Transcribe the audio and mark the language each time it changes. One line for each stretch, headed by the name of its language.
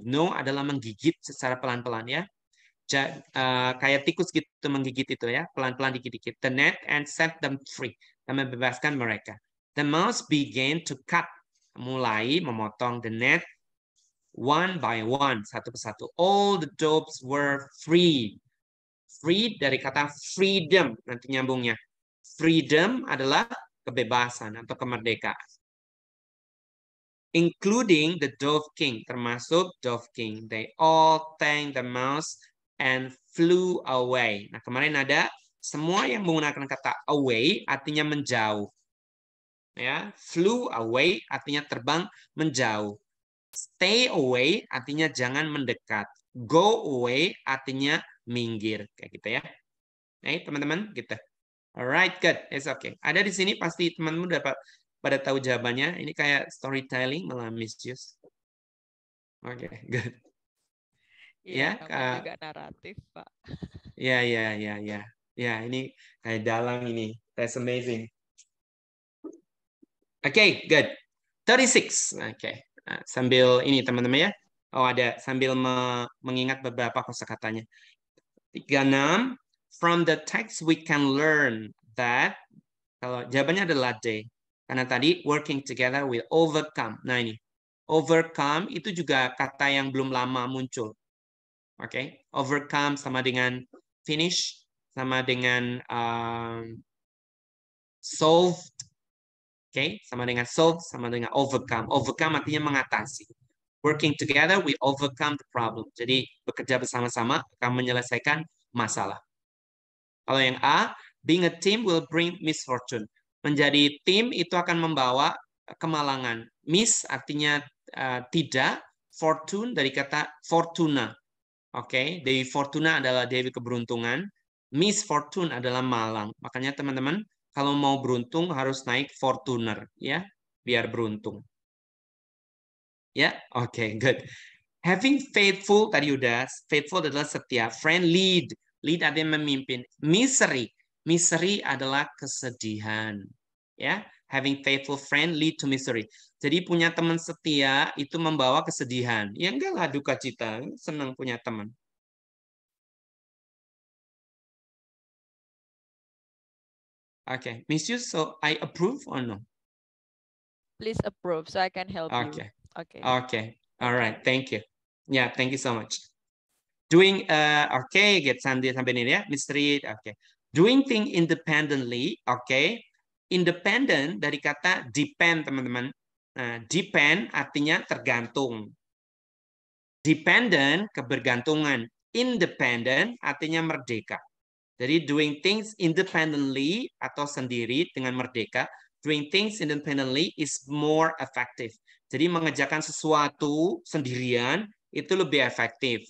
Indonesian: Gnaw adalah menggigit secara pelan-pelan ya. Kayak tikus gitu menggigit itu ya, pelan-pelan dikit-dikit.
English: The net and set them free.
Indonesian: Dan membebaskan mereka.
English: The mouse began to cut.
Indonesian: Mulai memotong
English: the net one by one,
Indonesian: satu persatu.
English: All the doves were freed.
Indonesian: Freed dari kata freedom, nanti nyambungnya. Freedom adalah kebebasan atau kemerdekaan. Including the Dove King, termasuk Dove King. They all thanked the mouse and flew away. Nah, kemarin ada semua yang menggunakan kata away artinya menjauh. Ya, flew away artinya terbang menjauh. Stay away artinya jangan mendekat. Go away artinya minggir, kayak gitu ya. Nah, teman-teman, gitu.
English: Alright, good. It's okay.
Indonesian: Ada di sini pasti teman-teman dapat pada tahu jawabannya. Ini kayak storytelling malah misuse. Oke, good. Iya, Ya, juga naratif, Pak. Ya, ini kayak dalang ini.
English: That's amazing.
Indonesian: Oke, good. 36. Oke. Nah, sambil ini teman-teman ya. Oh, ada sambil mengingat beberapa kosakatanya. 36.
English: From the text we can learn that,
Indonesian: kalau jawabannya adalah D. Karena tadi
English: working together will overcome.
Indonesian: Nah ini, overcome itu juga kata yang belum lama muncul. Oke, overcome sama dengan finish, sama dengan solved. Oke, sama dengan solved, sama dengan overcome. Overcome artinya mengatasi.
English: Working together we overcome the problem.
Indonesian: Jadi bekerja bersama-sama akan menyelesaikan masalah. Kalau yang A,
English: being a team will bring misfortune.
Indonesian: Menjadi tim itu akan membawa kemalangan. Miss artinya tidak, fortune dari kata fortuna. Oke, Dewi Fortuna adalah Dewi keberuntungan. Miss Fortune adalah malang. Makanya teman-teman, kalau mau beruntung harus naik Fortuner, ya, biar beruntung. Ya, oke, good. Having faithful, tadi udah, faithful adalah setia. Friend, lead. Lead artinya memimpin. Misery. Misery adalah kesedihan.
English: Ya, having faithful friend lead to misery.
Indonesian: Jadi punya teman setia itu membawa kesedihan. Ya enggak lah duka cita. Senang punya teman.
English: Okay, Miss Yu, so I approve or no? Please approve so I can help you. Okay. Okay. All right. Thank you. Yeah, thank you so much. Doing okay, get
Indonesian: sampai ini ya,
English: mystery. Okay. Doing thing independently, okay.
Indonesian: Independent dari kata depend, teman-teman. Nah, depend artinya tergantung. Dependent kebergantungan. Independent artinya merdeka. Jadi
English: doing things independently
Indonesian: atau sendiri dengan merdeka.
English: Doing things independently is more effective.
Indonesian: Jadi mengerjakan sesuatu sendirian itu lebih efektif.